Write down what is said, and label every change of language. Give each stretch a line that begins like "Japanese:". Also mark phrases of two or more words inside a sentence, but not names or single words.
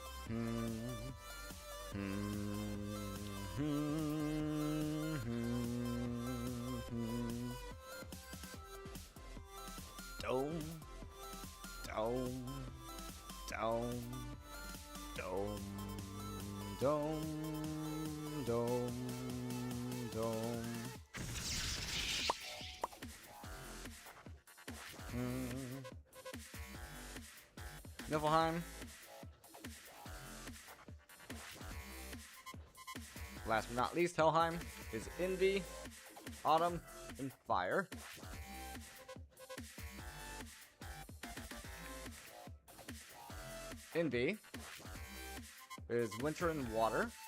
English: Dome, dome, dome, dome, dome, dome, dome. Niflheim. Last but not least, Helheim is Envy, Autumn, and Fire. Envy is Winter and Water.